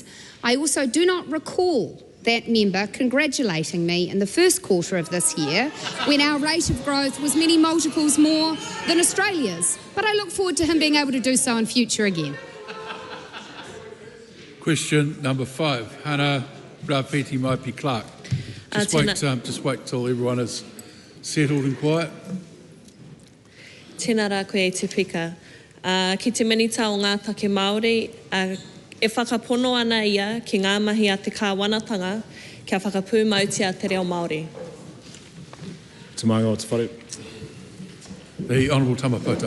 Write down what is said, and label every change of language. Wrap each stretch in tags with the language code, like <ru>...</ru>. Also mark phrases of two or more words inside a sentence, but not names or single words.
<en>I also do not recall that member congratulating me in the first quarter of this year when our rate of growth was many multiples more than Australia's. But I look forward to him being able to do so in future again. Question number 5, Hana Rapeti Maipi Clark. Just wait till everyone is settled and quiet.</en> <mi>Tēnā rā koe te pika. Ki te minita o ngā take Māori, e whakapono ana ia ki ngā mahi a te kāwanatanga kia whakapū mautia te reo Māori. Te maanga o te whare.</mi> <en>The Honourable Tamapota.</en>